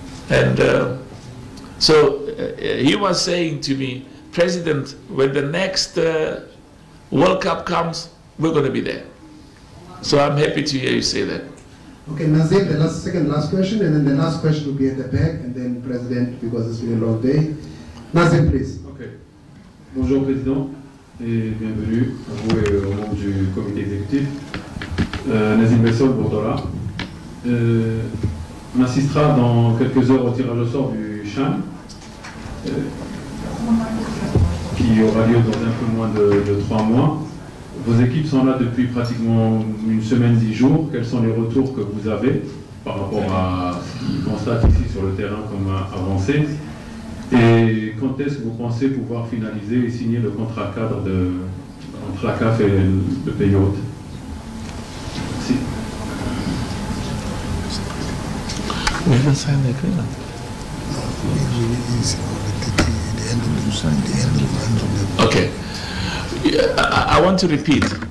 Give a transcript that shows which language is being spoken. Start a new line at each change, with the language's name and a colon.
English: And so he was saying to me, President, when the next World Cup comes, we're going to be there. So I'm happy to hear you say that. Okay, Nazim, the last question, and then the last question will be at the back, and then President, because it's been a long day. Nazim, please. Okay.
French: Bonjour, Président, et bienvenue à vous et aux membres du comité exécutif. Nazim Bessol, Bordola. On assistera dans quelques heures au tirage au sort du CHAN, qui aura lieu dans un peu moins de 3 mois. Vos équipes sont là depuis pratiquement une semaine, 10 jours. Quels sont les retours que vous avez par rapport à ce qu'ils constatent ici sur le terrain comme avancé? Et quand est-ce que vous pensez pouvoir finaliser et signer le contrat cadre entre la CAF et le pays hôte? Merci.
English: We haven't signed the agreement. Okay. I want to repeat.